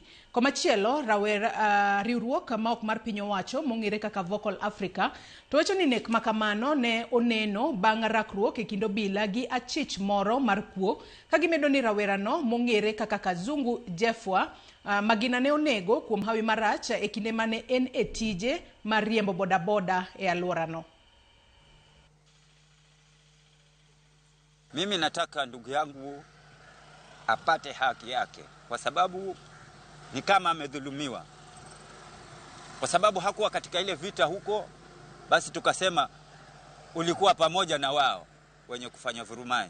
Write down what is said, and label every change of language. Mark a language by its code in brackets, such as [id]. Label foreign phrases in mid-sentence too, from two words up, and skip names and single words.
[luo] Komachielo, riwruok ma ok mar piny owacho mong'ere kaka Vocal Africa to wacho ni nek makamano ne oneno bang' rakruok e kind obila gi achich moro mar kuo, ka gimedo ni rawerano mong'ere kaka Kazungu Jeffwa magina ne onego kuom hawi marach e kinde mane en e tije mar riembo bodaboda e alworano. [sw] Mimi nataka ndugu yangu apate haki yake, kwa sababu ni kama amedhulumiwa. Kwa sababu hakuwa katika ile vita huko, basi tukasema ulikuwa pamoja na wao wenye kufanya vurumai.